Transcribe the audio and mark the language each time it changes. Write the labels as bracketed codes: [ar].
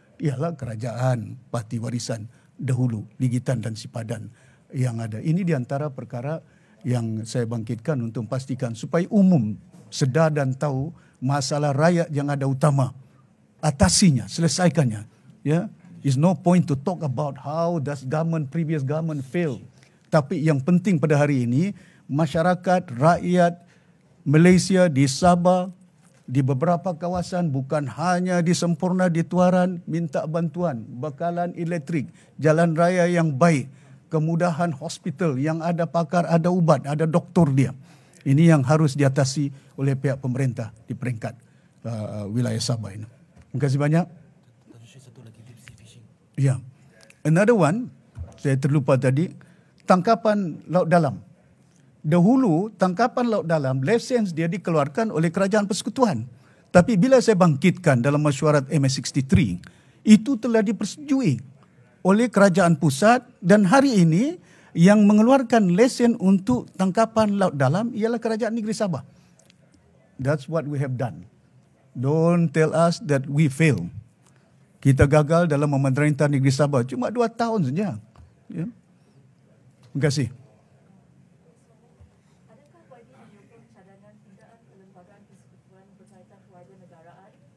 [ms] Ialah kerajaan Parti Warisan dahulu, Ligitan dan Sipadan yang ada. Ini di antara perkara yang saya bangkitkan untuk pastikan supaya umum sedar dan tahu masalah rakyat yang ada utama. Atasinya, selesaikannya. [en] Ya, is no point to talk about how does previous government fail. [ms] Tapi yang penting pada hari ini, masyarakat, rakyat Malaysia di Sabah, di beberapa kawasan, bukan hanya di Sempurna, di Tuaran, minta bantuan, bekalan elektrik, jalan raya yang baik, kemudahan hospital yang ada pakar, ada ubat, ada doktor dia. Ini yang harus diatasi oleh pihak pemerintah di peringkat wilayah Sabah ini. Terima kasih banyak. Ya. [en] Another one, [ms] saya terlupa tadi, tangkapan laut dalam. Dahulu, tangkapan laut dalam, lisensi dia dikeluarkan oleh Kerajaan Persekutuan. Tapi bila saya bangkitkan dalam mesyuarat MS63, itu telah dipersetujui oleh Kerajaan Pusat dan hari ini yang mengeluarkan lesen untuk tangkapan laut dalam ialah Kerajaan Negeri Sabah. [en] That's what we have done. Don't tell us that we fail. [ms] Kita gagal dalam memerintah negeri Sabah. Cuma 2 tahun saja. Ya. Terima kasih. Adakah YB menyokong cadangan pindaan kelembagaan persekutuan berkaitan kewarganegaraan?